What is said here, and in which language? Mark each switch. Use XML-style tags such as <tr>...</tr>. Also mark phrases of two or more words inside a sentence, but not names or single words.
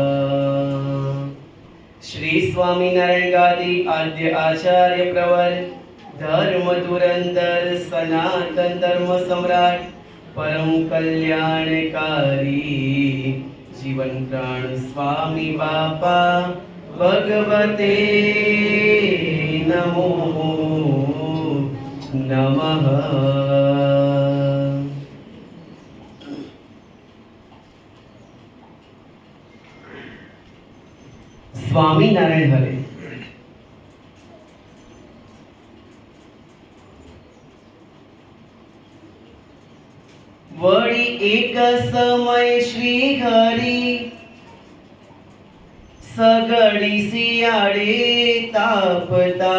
<sa>श्री स्वामीनारायण गादी आद्य आचार्य प्रवर धर्म धुरंधर सनातन धर्म सम्राट परम कल्याणकारी जीवन प्राण स्वामी बापा भगवते नमो नमः। स्वामीनारायण हरे।</sa> <gu>वળી એક સમય શ્રી હરિ સગડી શિયાળે તાપતા।</gu>